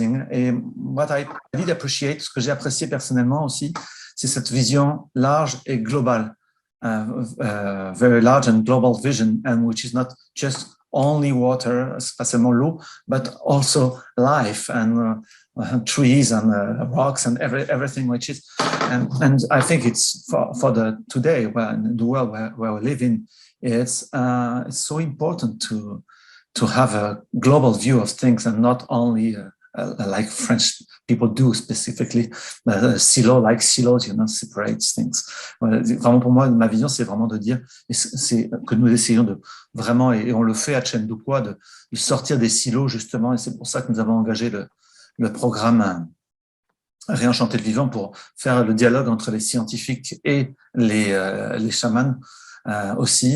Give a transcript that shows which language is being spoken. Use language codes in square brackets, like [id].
[fr] Et [en] what I did appreciate, [fr] ce que j'ai apprécié personnellement aussi, c'est cette vision large et globale. [en] Very large and global vision, and which is not just only water, [fr] pas seulement l'eau, [en] but also life and trees and rocks and everything which is, and I think it's for the today, in the world where we live in, it's so important to have a global view of things and not only like French people do specifically, like silos, separate things. [fr] Vraiment pour moi, ma vision, c'est vraiment de dire, c'est que nous essayons de vraiment, et on le fait à Tchendukua, de sortir des silos justement, et c'est pour ça que nous avons engagé le programme Réenchanter le vivant pour faire le dialogue entre les scientifiques et les chamans aussi.